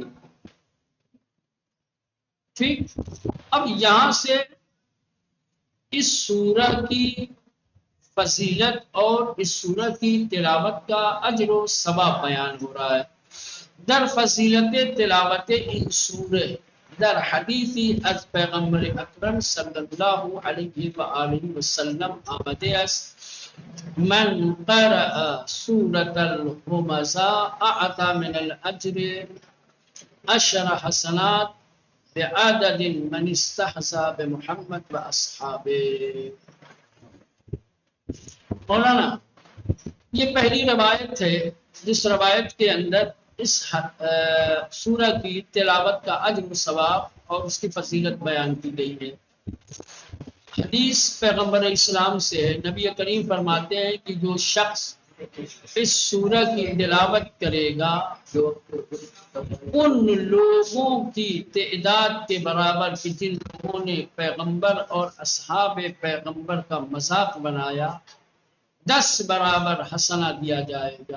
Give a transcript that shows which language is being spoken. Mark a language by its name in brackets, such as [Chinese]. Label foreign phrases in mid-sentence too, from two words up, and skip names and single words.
[Urdu] ٹھیک. اب یہاں سے اس سورہ کی فضیلت اور اس سورہ کی تلاوت کا اجر و ثواب بیان ہو رہا ہے. [Persian] در فضیلت تلاوت ان سورہ در حدیثی از پیغمبر اکرم صلی اللہ علیہ وآلہ وسلم آمده است [Arabic] من قرأ سورة الهمزة اعطى من الاجر 10 حسنات بعدد من استحظى بمحمد و اصحابه. [Urdu] مولانا یہ پہلی روایت ہے جس روایت کے اندر اس سورہ کی تلاوت کا اجر و ثواب اور اس کی فضیلت بیان کی گئی ہے. حدیث پیغمبر اسلام سے ہے، نبی کریم فرماتے ہیں کہ جو شخص اس سورہ کی تلاوت کرے گا ان لوگوں کی تعداد کے برابر کہ جن لوگوں نے پیغمبر اور اصحاب پیغمبر کا مذاق بنایا 10 برابر حسنہ دیا جائے گا.